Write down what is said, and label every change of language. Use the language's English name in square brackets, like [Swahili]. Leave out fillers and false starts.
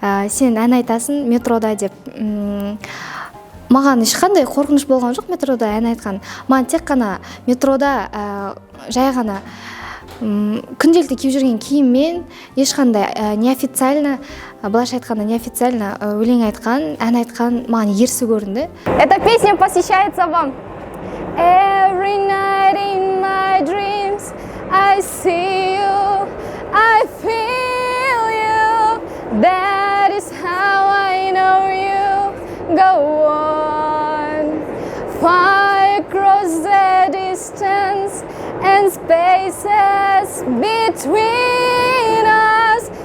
[Kazakh] Сен ән айтасың метрода деп. Маған ешқандай қорқыныш болған жоқ метрода ән айтқан. Маған тек қана метрода жай ғана күнделікті киіп жүрген киіммен ешқандай неофициально, былайша айтқанда неофициально өлең айтқан, ән айтқан маған ерсі көрінді. [Russian] Эта песня посвящается вам. [English] Every night in my dreams I see you, I feel you. That is how I know you. Go on, far across the distance and spaces between us.